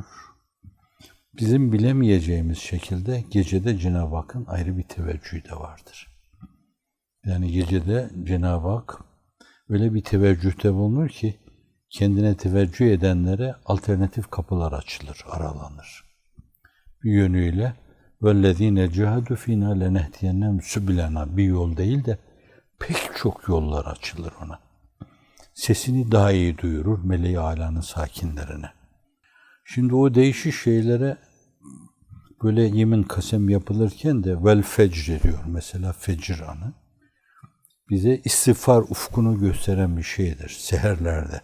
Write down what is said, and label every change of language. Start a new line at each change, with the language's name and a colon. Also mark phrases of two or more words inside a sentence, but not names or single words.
Turkish: Bizim bilemeyeceğimiz şekilde gecede Cenab-ı Hakk'ın ayrı bir teveccühü de vardır. Yani gecede Cenab-ı Hak öyle bir teveccühte bulunur ki kendine teveccüh edenlere alternatif kapılar açılır, aralanır. Bir yönüyle
Arabic: وَالَّذ۪ينَ جَهَدُ ف۪ينَا لَنَهْدِيَنَّمْ سُبِلَنَا
Turkish: bir yol değil de pek çok yollar açılır ona. Sesini daha iyi duyurur meleği âlanın sakinlerine. Şimdi o değişik şeylere böyle yemin kasem yapılırken de
Arabic: والفجر
Turkish: diyor. Mesela fecr anı bize istiğfar ufkunu gösteren bir şeydir seherlerde.